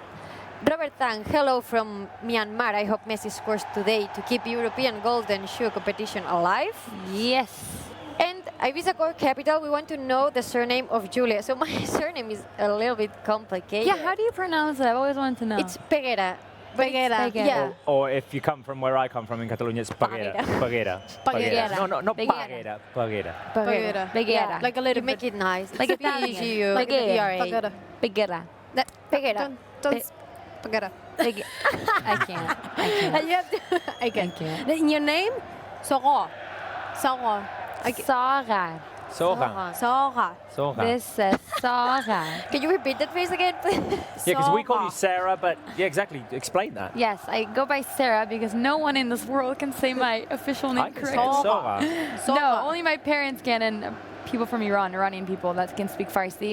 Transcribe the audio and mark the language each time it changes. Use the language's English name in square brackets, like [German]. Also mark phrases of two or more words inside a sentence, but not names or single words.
[English] Robert Tang, hello from Myanmar. I hope Messi scores today to keep European Golden Shoe competition alive. Yes. And Ibiza Core Capital, we want to know the surname of Julia. So my surname is a little bit complicated. Yeah, how do you pronounce it? I've always wanted to know. It's Peguera. Peguera. Yeah. Or if you come from where I come from in Catalonia, it's Paguera. Paguera. Paguera. No, not Peguera. Paguera. Paguera. Peguera. Peguera. Yeah, like a little You make bit. it nice. Like It's Italian. P-E-G-U. Peguera. Paguera. Peguera. Peguera. Don't Paguera. I can't. I can't. You have to, I can. I can't. In your name? Sora. Sora. Saga. Soja. Sora. Soja. This is Saga. Can you repeat that phrase again, please? Yeah, because we call you Sarah, but yeah, exactly. Explain that. Yes, I go by Sarah because no one in this world can say my official I name can say correctly. it's Soja. No, only my parents can, and people from Iran, Iranian people that can speak Farsi.